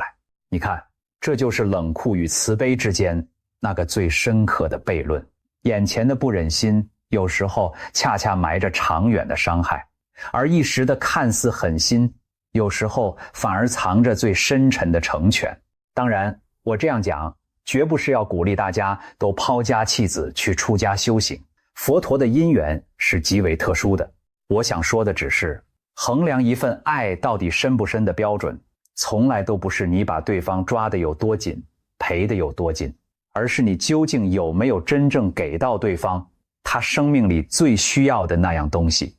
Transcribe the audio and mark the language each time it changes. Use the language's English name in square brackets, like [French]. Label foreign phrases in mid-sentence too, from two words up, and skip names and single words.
[Chinese] 你看，這就是冷酷與慈悲之間那個最深刻的悖論。眼前的不忍心，有時候恰恰埋着長遠的傷害，而一時的看似狠心，有時候反而藏着最深沉的成全。當然，我這樣講絕不是要鼓勵大家都拋家棄子去出家修行。佛陀的因緣是極為特殊的。我想說的只是，衡量一份愛到底深不深的標準，從來都不是你把对方抓得有多緊，賠得有多緊，而是你究竟有沒有真正給到對方他生命裡最需要的那樣東西。